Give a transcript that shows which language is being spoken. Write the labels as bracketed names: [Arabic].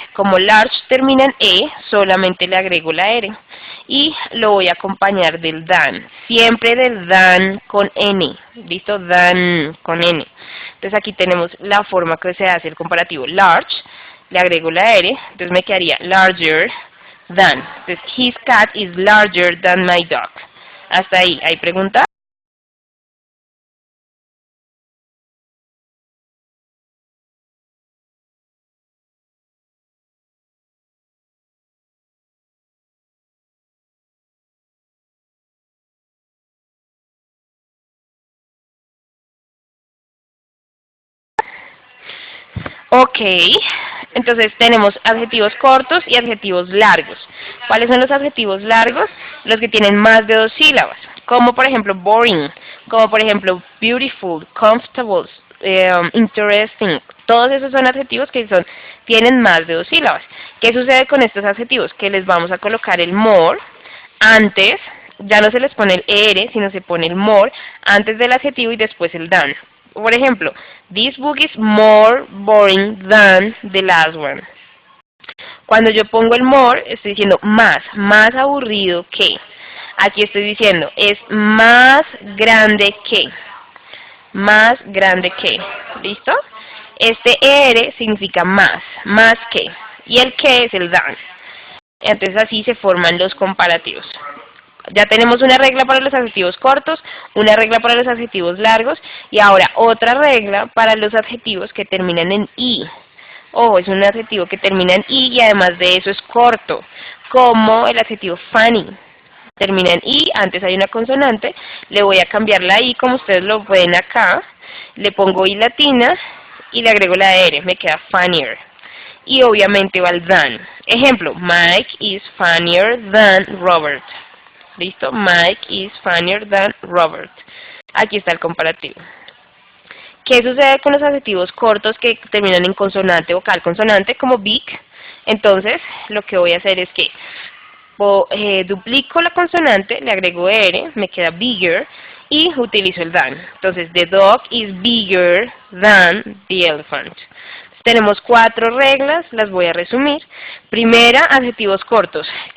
[Spanish] Como large termina en E, solamente le agrego la R. Y lo voy a acompañar del than. Siempre del than con N. ¿Listo? Than con N. Entonces aquí tenemos la forma que se hace el comparativo. Large, le agrego la R, entonces me quedaría larger than. [English] Entonces, his cat is larger than my dog. [Spanish] Hasta ahí. ¿Hay pregunta? Ok, entonces tenemos adjetivos cortos y adjetivos largos. ¿Cuáles son los adjetivos largos? Los que tienen más de dos sílabas, como por ejemplo boring, como por ejemplo beautiful, comfortable, interesting. Todos esos son adjetivos que tienen más de dos sílabas. ¿Qué sucede con estos adjetivos? Que les vamos a colocar el more antes, ya no se les pone el er, sino se pone el more antes del adjetivo y después el than. Por ejemplo, [English] this book is more boring than the last one. [Spanish] Cuando yo pongo el more, estoy diciendo más aburrido que. Aquí estoy diciendo, es más grande que. Más grande que. ¿Listo? Este ER significa más que. Y el que es el than. Entonces así se forman los comparativos. Ya tenemos una regla para los adjetivos cortos, una regla para los adjetivos largos y ahora otra regla para los adjetivos que terminan en I. Ojo, es un adjetivo que termina en I y además de eso es corto, como el adjetivo funny. Termina en I, antes hay una consonante, le voy a cambiar la I como ustedes lo ven acá, le pongo I latina y le agrego la R, me queda funnier. Y obviamente va el than. Ejemplo, [English] Mike is funnier than Robert. [Spanish] ¿Listo? [English] Mike is funnier than Robert. [Spanish] Aquí está el comparativo. ¿Qué sucede con los adjetivos cortos que terminan en consonante, vocal, consonante, como big? Entonces, lo que voy a hacer es que duplico la consonante, le agrego R, me queda bigger, y utilizo el than. [English] Entonces, the dog is bigger than the elephant. [Spanish] Tenemos 4 reglas, las voy a resumir. Primera, adjetivos cortos.